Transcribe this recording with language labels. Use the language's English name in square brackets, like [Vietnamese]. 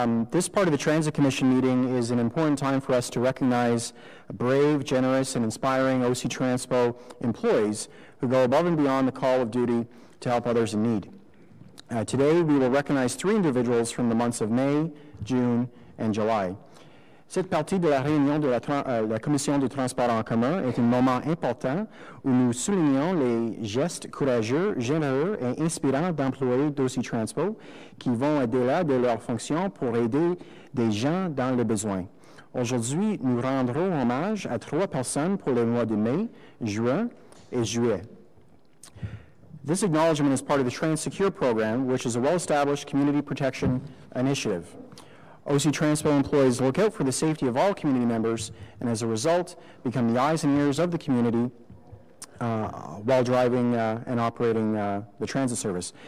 [English] This part of the Transit Commission meeting is an important time for us to recognize brave, generous, and inspiring OC Transpo employees who go above and beyond the call of duty to help others in need. Today, we will recognize 3 individuals from the months of May, June, and July. [French] Cette partie de la réunion de la Commission du transport en commun est un moment important où nous soulignons les gestes courageux, généreux et inspirants d'employés d'OC Transpo qui vont au-delà de leurs fonctions pour aider des gens dans le besoin. Aujourd'hui, nous rendrons hommage à 3 personnes pour les mois de mai, juin et juillet. [English] This acknowledgement is part of the Train Secure program, which is a well-established community protection initiative. OC Transpo employees look out for the safety of all community members and as a result become the eyes and ears of the community while driving and operating the transit service.